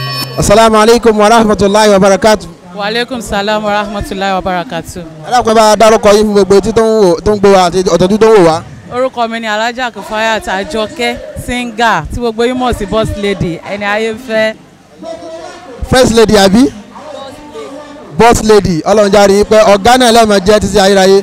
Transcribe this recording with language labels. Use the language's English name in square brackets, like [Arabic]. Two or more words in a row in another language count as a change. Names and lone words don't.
[Arabic] السلام عليكم ورحمة الله وبركاته. وعليكم السلام ورحمة الله وبركاته. [Yoruba] Alákùnrin bá dárúkọ yín fún gbogbo etí tó ń gbọ́ wa àti ọ̀tọ̀dún tó ń wò wá. Orúkọ mi ni ALHAJAT KIFAAYAT AJOKE SINGER tí gbogbo yín mọ̀ sí [English] boss lady [Yoruba] ẹni ayé fẹ́. [English] First lady àbí? Boss lady [Yoruba] ọlọ́run járe pé ọ̀gá náà lẹ́mọ̀ jẹ́ títí ayérayé.